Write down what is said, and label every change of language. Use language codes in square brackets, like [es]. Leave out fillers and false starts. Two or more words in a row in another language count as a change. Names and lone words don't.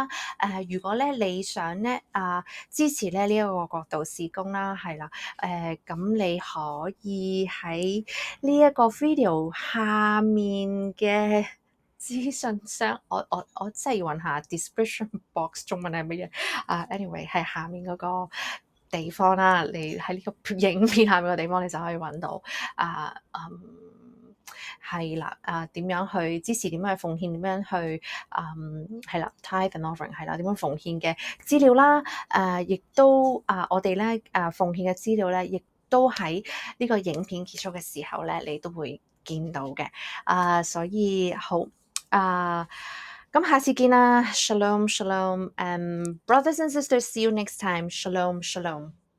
[yue] 如果咧你想咧支持咧呢一個國度事工啦，係啦，咁你可以喺呢一個 video下面嘅資訊箱，我真係要揾下 [en] description box [yue] 中文係乜嘢？anyway 係下面嗰個地方啦，你喺呢個影片下面嘅地方，你就可以揾到係啦，點樣去支持，點樣去奉獻，點樣去係啦 [en] tithe and offering [yue] 係啦，點樣奉獻嘅資料啦，亦都我哋咧奉獻嘅資料咧，亦都喺呢個影片結束嘅時候咧，你都會見到嘅。所以好咁下次見啦， [he] Shalom Shalom， [en] brothers and sisters，see you next time， [he] Shalom Shalom。